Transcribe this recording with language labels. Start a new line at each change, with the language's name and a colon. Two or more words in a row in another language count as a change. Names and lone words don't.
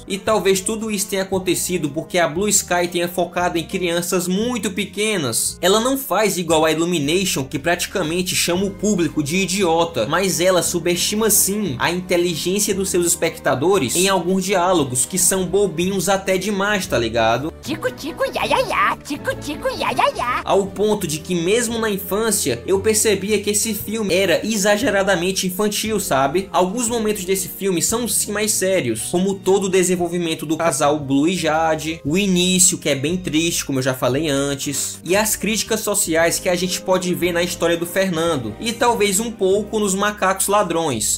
Portuguese: E talvez tudo isso tenha acontecido porque a Blue Sky tenha focado em crianças muito pequenas. Ela não faz igual a Illumination, que praticamente chama o público de idiota, mas ela subestima sim a inteligência dos seus espectadores em alguns diálogos que são bobinhos até demais, tá ligado? Tico, tico, ya, ya, ya. Tico, tico, ya, ya, ya. Ao ponto de que mesmo na infância eu percebia que esse filme era exageradamente infantil, sabe? Alguns momentos desse filme são sim mais sérios, como todo o desenvolvimento do casal Blue e Jade, o início que é bem triste, como eu já falei antes, e as críticas sociais que a gente pode ver na história do Fernando, e talvez um pouco nos macacos ladrões.